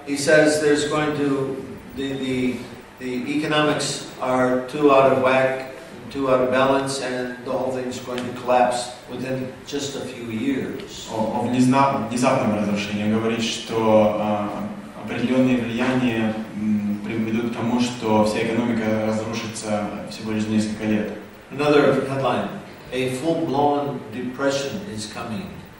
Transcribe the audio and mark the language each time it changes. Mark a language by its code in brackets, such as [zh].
[en] he says there's going to, the economics are too out of whack, too out of balance, and the whole thing's going to collapse within just a few years. [ru] О внезапном разрушении. Он говорит, что определенные влияния приведут к тому, что вся экономика разрушится всего лишь за несколько лет. [en] Another headline: a full-blown depression is coming.